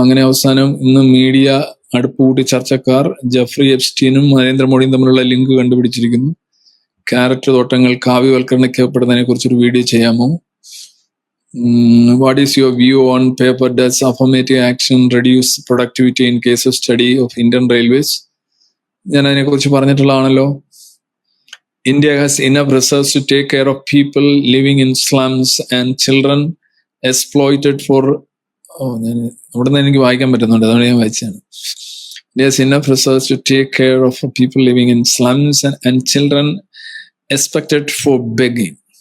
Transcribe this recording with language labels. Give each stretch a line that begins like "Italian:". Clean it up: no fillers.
Malayalam: അങ്ങനെ അവസാനം ഇന്ന് മീഡിയ അടുപ്പുകൂട്ടി ചർച്ചക്കാർ ജെഫ്രി എപ്സ്റ്റീനും നരേന്ദ്രമോദിയും തമ്മിലുള്ള ലിങ്ക് കണ്ടുപിടിച്ചിരിക്കുന്നു. ക്യാരറ്റ് തോട്ടങ്ങൾ കാവ്യവൽക്കരിക്കപ്പെടുന്നതിനെ കുറിച്ചൊരു വീഡിയോ ചെയ്യാമോ?
English: What is your view on paper does affirmative action reduce productivity in case of study of Indian Railways?
Malayalam: ഞാൻ അതിനെക്കുറിച്ച് പറഞ്ഞിട്ടുള്ളതാണല്ലോ.
English: India has enough resources to take care of people living in slums and children exploited for...
Malayalam: അവിടെ നിന്ന് എനിക്ക് വായിക്കാൻ പറ്റുന്നുണ്ട്, അതുകൊണ്ട് ഞാൻ വായിച്ചാണ്.
English: India has enough resources to take care of people living in slums and children exploited for begging.